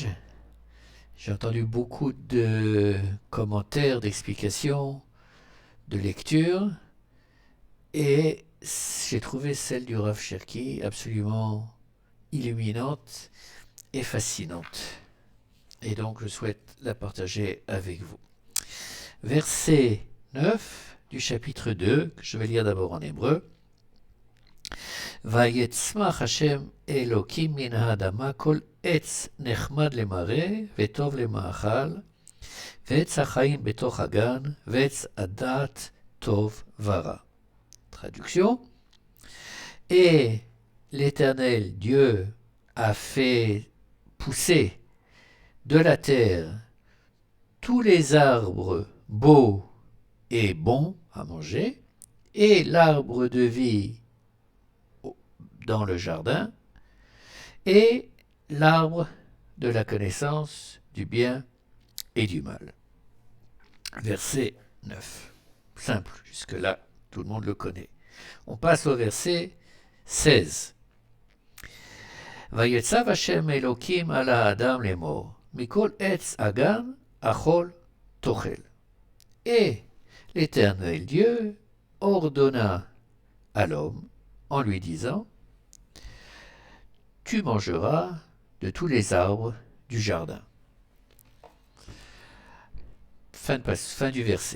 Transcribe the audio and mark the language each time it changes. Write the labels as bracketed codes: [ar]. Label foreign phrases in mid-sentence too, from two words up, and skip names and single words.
[fr] J'ai entendu beaucoup de commentaires, d'explications, de lectures, et j'ai trouvé celle du Rav Cherki absolument illuminante et fascinante. Et donc je souhaite la partager avec vous. Verset 9 du chapitre 2, que je vais lire d'abord en hébreu. [he] ויצמח השם אלוקים מן האדמה כל עץ נחמד למראה וטוב למאכל ועץ החיים בתוך הגן ועץ הדעת טוב ורע. [fr] Traduction. Et l'Éternel Dieu a fait pousser de la terre tous les arbres beaux et bons à manger et l'arbre de vie dans le jardin, et l'arbre de la connaissance du bien et du mal. Verset 9. Simple, jusque-là, tout le monde le connaît. On passe au verset 16. [he] ויצב השם אלוקים על האדם לאמור, מכל עץ הגן אכול תאכל. [fr] Et l'Éternel Dieu ordonna à l'homme en lui disant, tu mangeras de tous les arbres du jardin. Fin du verset.